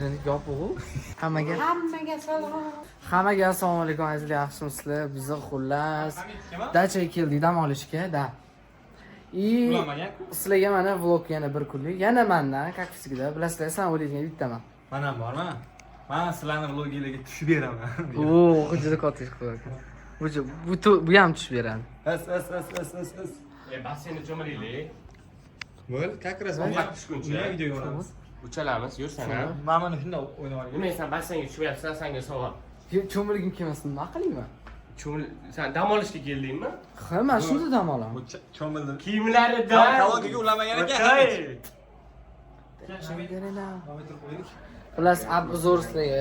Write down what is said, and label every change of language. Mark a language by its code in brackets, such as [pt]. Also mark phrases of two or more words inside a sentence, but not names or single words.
[uz] Yopuq. Hammaga salom. Hammaga assalomu alaykum azizlar, yaxshimisizlar? Biz xullas dachaga keldik dam olishga, da. Sizlarga mana vlog yana bir kunlik, yana mendan, [ru] как всегда, [uz] bilasizlar, san o'ylaydigan bittaman. Mana bormi? Men sizlarni vlogingizga tushib beraman. Oo, juda katta ish qilyapti. Bu ham tushib beradi. As. Basseyni cho'miraylik. Bo'l, [ru] как раз [uz] Ovqat pishguncha videoga boramiz. Uchalamiz, yursan ha. Men mana shunday o'ynab olgan. Nima sen basseynga tushyapsan, senga savol. Cho'milgim kelmasin, nima qilayman? Sen dam olishga keldingmi? Ha, men shunda dam olaman. Bu cho'mildi. Kiyimlarida. Kalogiga ulamagan ekan. Xullas, obzor sizlarga.